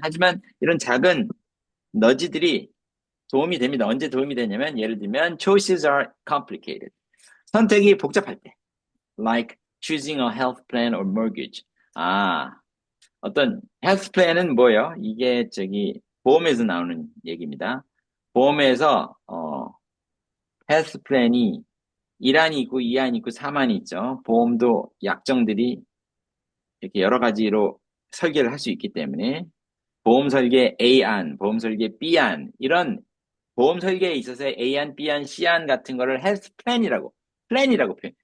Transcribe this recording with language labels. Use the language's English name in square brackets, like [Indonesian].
[Korean] 하지만 이런 작은 너지들이 도움이 됩니다. 언제 도움이 되냐면 예를 들면 [English] choices are complicated. [Korean] 선택이 복잡할 때. [English] Like choosing a health plan or mortgage. [Korean] 아, 어떤 health plan은 뭐예요? 이게 보험에서 나오는 얘기입니다. 보험에서 health plan이 1안이 있고 2안이 있고 3안이 있죠. 보험도 약정들이 이렇게 여러 가지로 설계를 할 수 있기 때문에 보험 설계 A안, 보험 설계 B안 이런 보험 설계에 있어서의 A안, B안, C안 같은 거를 헬스 플랜이라고 표현.